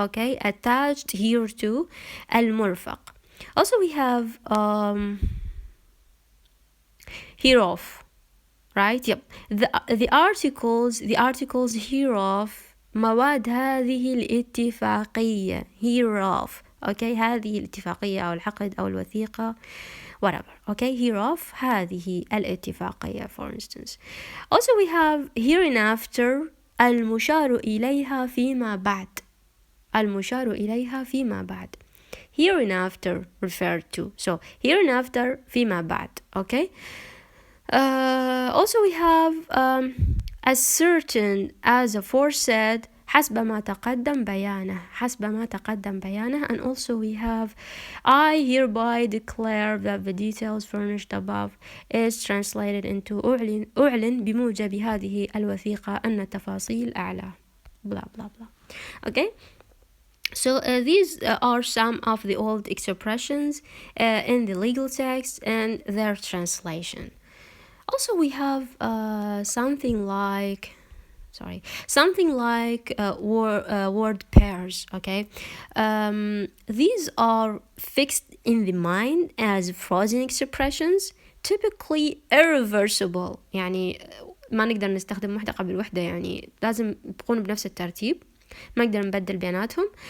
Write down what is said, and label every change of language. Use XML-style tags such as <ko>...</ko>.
<en>Okay, attached here to المرفق. Also we have hereof, right? Yep, the articles hereof</en> <ar>مواد هذه الاتفاقية,</ar> <en>hereof.</en> <ar>Okay, هذه الاتفاقية أو العقد أو الوثيقة, whatever.</ar> <en>Okay, hereof</en> <ar>هذه الاتفاقية,</ar> <en>for instance. Also we have hereinafter</en> <ar>المشار إليها فيما بعد,</ar> <en>المشار إليها فيما بعد, hereinafter referred to. So hereinafter</en> <ar>فيما بعد.</ar> <en>Okay, also we have as certain as aforesaid</en> <ar>حسب ما تقدم بيانه,</ar> <en>and also we have I hereby declare that the details furnished above is translated into</en> <ar>أعلن بموجب هذه الوثيقة أن التفاصيل أعلى,</ar> <en>blah blah blah. Okay, so these are some of the old expressions in the legal text and their translation. Also we have something like word pairs. Okay, these are fixed in the mind as frozen expressions, typically irreversible.</en> <ar>يعني ما نقدر نستخدم وحدة قبل وحدة, يعني لازم يكونوا بنفس الترتيب, ما نقدر نبدل بيناتهم.</ar>